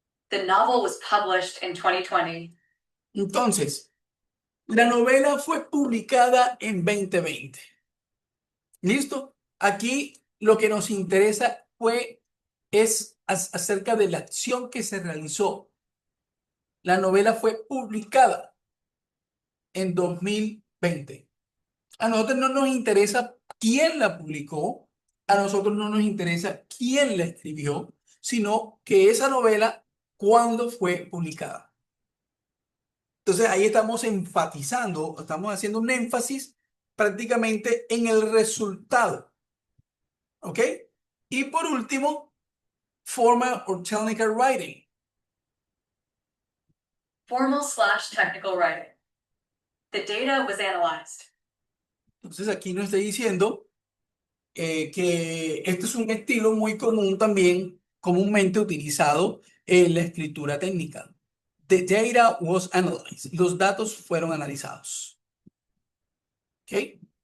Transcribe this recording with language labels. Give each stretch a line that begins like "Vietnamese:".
English: The novel was published in 2020.
Spanish: Entonces, la novela fue publicada en 2020. ¿Listo? Aquí lo que nos interesa es acerca de la acción que se realizó. La novela fue publicada en 2020. A nosotros no nos interesa quién la publicó, a nosotros no nos interesa quién la escribió, sino que esa novela, cuándo fue publicada. Entonces ahí estamos enfatizando, estamos haciendo un énfasis prácticamente en el resultado. ¿Ok? Y por último,
English: formal or technical writing. Formal/technical writing. The data was analyzed.
Spanish: Entonces aquí nos está diciendo que este es un estilo muy común también, comúnmente utilizado en la escritura técnica.
English: The data was analyzed.
Spanish: Los datos fueron analizados. ¿Ok?